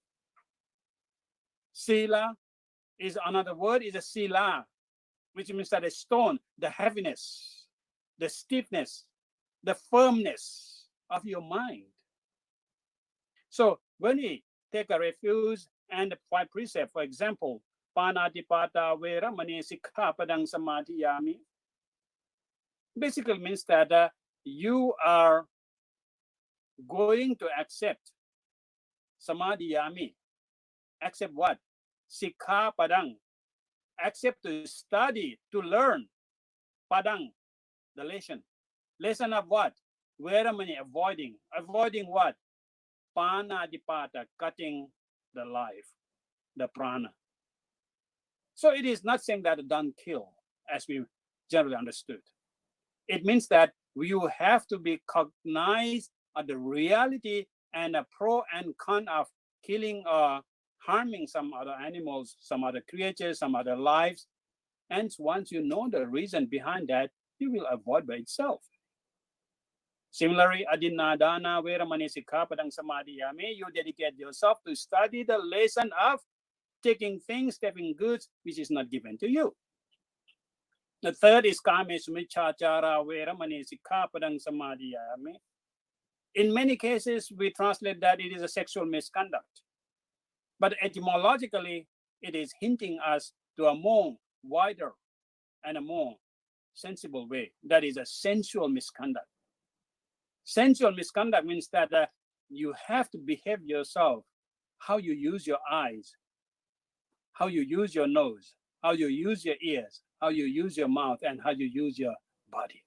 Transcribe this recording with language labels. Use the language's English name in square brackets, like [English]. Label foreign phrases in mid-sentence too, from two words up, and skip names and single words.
[English] Sila is another word, is a sila, which means that a stone, the heaviness, the stiffness, the firmness of your mind. So when we take a refuge and the 5 precepts, for example, [Pali] panatipata veramani sikkhapadang samadhiyami, [English] basically means that you are going to accept samadhiyami. accept what? [Pali] Sikha padang. [English] Accept to study, to learn. Padang, the lesson. Lesson of what? Veramani, avoiding. Avoiding what? [Pali] Pana dipata, [English] cutting the life, the prana. So it is not saying that don't kill, as we generally understood. It means that you have to be cognized of the reality and a pro and con of killing or harming some other animals, some other creatures, some other lives. And once you know the reason behind that, you will avoid by itself. Similarly, [Pali] adinadana veramani sikkhapadang samadhiyami, [English] you dedicate yourself to study the lesson of taking things, taking goods, which is not given to you. The third is [Pali] kamesu miccācara veramani sikkhapadang samadhiyami. [English] In many cases, we translate that it is a sexual misconduct. But etymologically, it is hinting us to a more wider and a more sensible way. That is a sensual misconduct. Sensual misconduct means that you have to behave yourself, how you use your eyes, how you use your nose, how you use your ears, how you use your mouth, and how you use your body.